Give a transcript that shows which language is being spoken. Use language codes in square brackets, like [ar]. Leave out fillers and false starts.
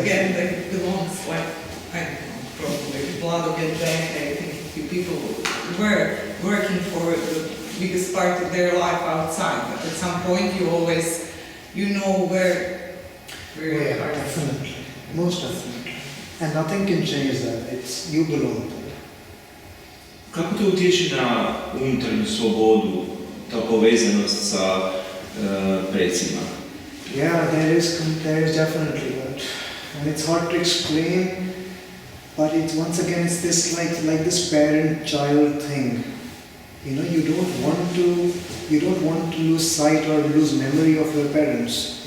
[en] again, that belongs like, I don't know, probably blood will get back. I think people were working for the biggest part of their life outside, but at some point you always, where your heart is. Definitely. Most definitely. And nothing can change that. It's you belong there. [hr] Kako to utječe na unutarnju slobodu, ta povezanost sa predsima? [en] Yeah, there is definitely that. And it's hard to explain, but it's once again it's this like this parent-child thing. You don't want to lose sight or lose memory of your parents.